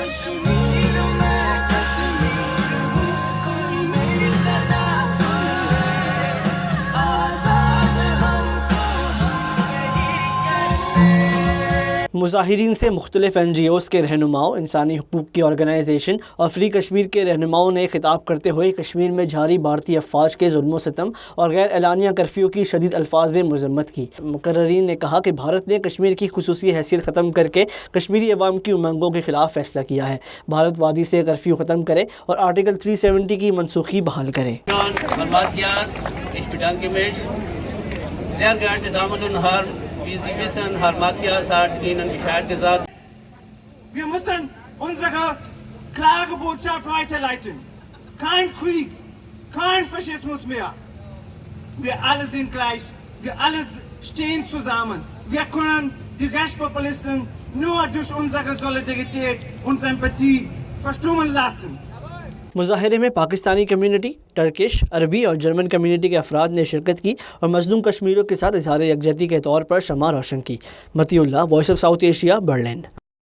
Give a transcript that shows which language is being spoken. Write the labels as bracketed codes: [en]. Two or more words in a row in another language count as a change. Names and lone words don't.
[ur] مظاہرین سے مختلف NGOs کے رہنماؤں، انسانی حقوق کی آرگنائزیشن اور فری کشمیر کے رہنماؤں نے خطاب کرتے ہوئے کشمیر میں جاری بھارتی افواج کے ظلم و ستم اور غیر اعلانیہ کرفیو کی شدید الفاظ میں مذمت کی۔ مقررین نے کہا کہ بھارت نے کشمیر کی خصوصی حیثیت ختم کر کے کشمیری عوام کی امنگوں کے خلاف فیصلہ کیا ہے۔ بھارت وادی سے کرفیو ختم کرے اور آرٹیکل 370 کی منسوخی بحال کرے۔ [de] Wir müssen unsere klare Botschaft weiterleiten. Kein Krieg, kein Faschismus mehr. Wir alle sind gleich, wir alle stehen zusammen. Wir können die Rechtspopulisten nur durch unsere Solidarität und Sympathie verstummen lassen. [ur] مظاہرے میں پاکستانی کمیونٹی، ٹرکش، عربی اور جرمن کمیونٹی کے افراد نے شرکت کی اور مظلوم کشمیریوں کے ساتھ اظہار یکجہتی کے طور پر شمع روشن کی۔ متی اللہ، وائس آف ساؤتھ ایشیا، برلن۔